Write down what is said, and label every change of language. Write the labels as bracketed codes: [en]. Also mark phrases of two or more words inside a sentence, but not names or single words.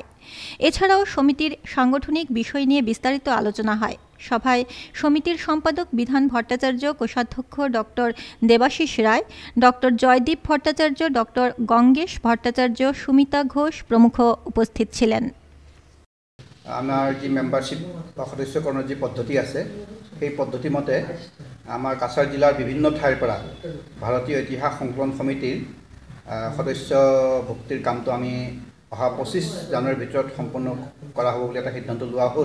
[bn] এছাড়াও সমিতির সাংগঠনিক বিষয় নিয়ে বিস্তারিত আলোচনা হয়। সভায় সমিতির সম্পাদক বিধান ভট্টাচার্য, কোষাধ্যক্ষ ডক্টর দেবাশিস রায়, ডক্টর জয়দীপ ভট্টাচার্য, ডক্টর গঙ্গেশ ভট্টাচার্য, সুমিতা ঘোষ প্রমুখ উপস্থিত ছিলেন। [as] আমাৰ যি মেম্বাৰশ্বিপ বা সদস্যকৰণৰ যি পদ্ধতি আছে সেই পদ্ধতি মতে আমাৰ কাছাৰ জিলাৰ বিভিন্ন ঠাইৰ পৰা ভাৰতীয় ইতিহাস সংকলন সমিতিৰ সদস্য ভুক্তিৰ কামটো আমি অহা 25 জানুৱাৰীৰ ভিতৰত সম্পন্ন কৰা হ'ব বুলি এটা সিদ্ধান্ত লোৱা হ'ল।